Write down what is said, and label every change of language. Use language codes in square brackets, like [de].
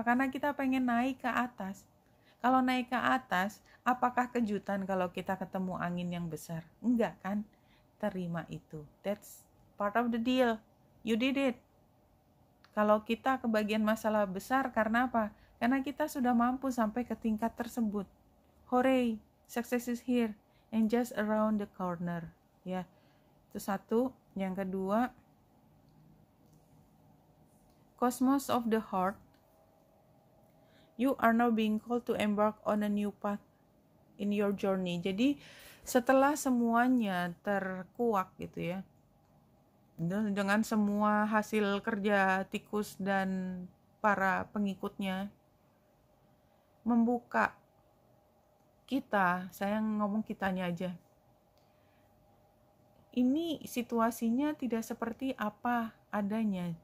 [id] Karena kita pengen naik ke atas. Kalau naik ke atas, apakah kejutan kalau kita ketemu angin yang besar? Enggak kan? Terima itu. [en] That's part of the deal. You did it. [id] Kalau kita kebagian masalah besar, karena apa? Karena kita sudah mampu sampai ke tingkat tersebut. [en] Hooray, success is here and just around the corner. [id] Ya, itu satu. Yang kedua, Cosmos of the Heart. [en] You are now being called to embark on a new path in your journey. [id] Jadi setelah semuanya terkuak gitu ya, dengan semua hasil kerja tikus dan para pengikutnya, membuka kita, saya ngomong kitanya aja, ini situasinya tidak seperti apa adanya.